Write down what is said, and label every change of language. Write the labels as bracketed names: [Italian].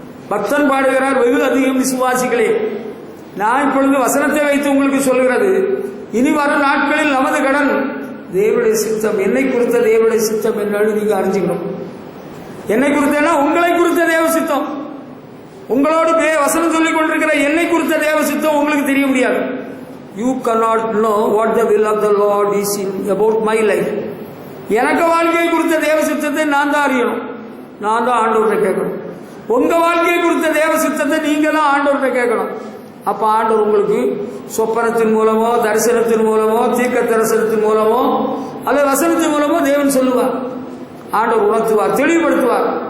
[Tamil] பக்தன் பாடுகிறார், வெகு அதிகம் விசுவாசிகளே. நான் இப்பொழுது வசனத்தை வைத்து உங்களுக்கு சொல்கிறது, இனி வரும் நாட்களில் நமது கடன் தேவனுடைய சித்தம். என்னை குறித்த தேவனுடைய சித்தம் என்னன்னு நீங்க அறிஞ்சுக்கணும். என்னை குறித்தனா உங்களை குறித்த தேவ சித்தம். உங்களோடு வசனம் சொல்லிக் கொண்டிருக்கிற என்னை குறித்த தேவ சித்தம் உங்களுக்கு தெரிய முடியாது. [English] You cannot know what the will of the Lord is in about my life. [Tamil] எனக்கு வாழ்க்கையை குறித்த தேவ சித்தத்தை நான் தான் அறியணும், நான் தான் ஆண்டவரை கேட்கணும். உங்க வாழ்க்கையை குறித்த தேவ சித்தத்தை நீங்க தான் ஆண்டவரை கேட்கணும். அப்ப ஆண்டவர் உங்களுக்கு சொப்பனத்தின் மூலமோ, தரிசனத்தின் மூலமோ, தீர்க்க தரிசனத்தின் மூலமோ அல்லது வசனத்தின் மூலமோ தேவன் சொல்லுவார், ஆண்டவர் உணர்த்துவார், தெளிவுபடுத்துவார்.